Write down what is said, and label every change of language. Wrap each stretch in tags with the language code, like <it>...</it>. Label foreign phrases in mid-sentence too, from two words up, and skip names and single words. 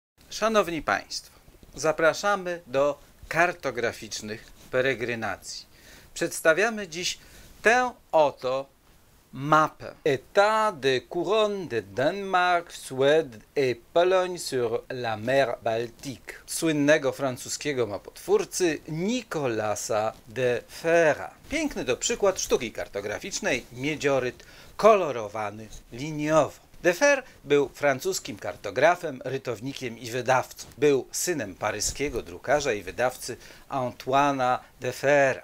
<pl>Szanowni Państwo, zapraszamy do kartograficznych peregrinacji. Przedstawiamy dziś tę oto mapę. État de couronne de Danemark, Suède et Pologne sur la mer Baltique słynnego francuskiego mapotwórcy Nicolasa de Fera. Piękny to przykład sztuki kartograficznej, miedzioryt kolorowany liniowo. De Fer był francuskim kartografem, rytownikiem i wydawcą. Był synem paryskiego drukarza i wydawcy Antoine'a de Fera.</pl>